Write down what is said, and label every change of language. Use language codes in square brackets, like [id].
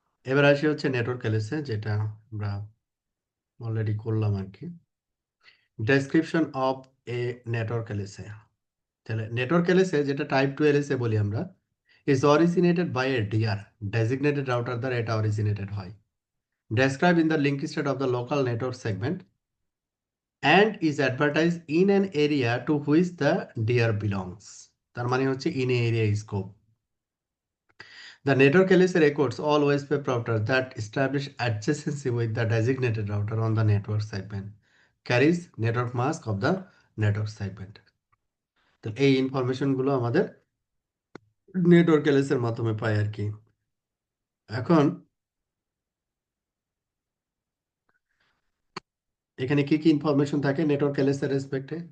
[bn] এবার আসি হচ্ছে নেটওয়ার্ক এলএসএ, যেটা আমরা অলরেডি করলাম আর কি। [en] Description of a network LSA. [bn] তাহলে নেটওয়ার্ক এলএসএ, যেটা টাইপ 2 এলএসএ বলি আমরা, [en] is originated by a DR designated router [bn] দ্বারা এটা অরিজিনেটেড হয়। [en] Describe in the link state of the local network segment and is advertised in an area to which the deer belongs. তার মানে হচ্ছে in a area scope. The network LSA records all OSPF routers that establish adjacency with the designated router on the network segment, carries network mask of the network segment. [bn] তো এই information গুলো আমাদের network LS এর মাধ্যমে পাই আর কি। এখন এখানে কি কি ইনফরমেশন থাকে নেটওয়ার্ক এলএস এর রেসপেক্টে?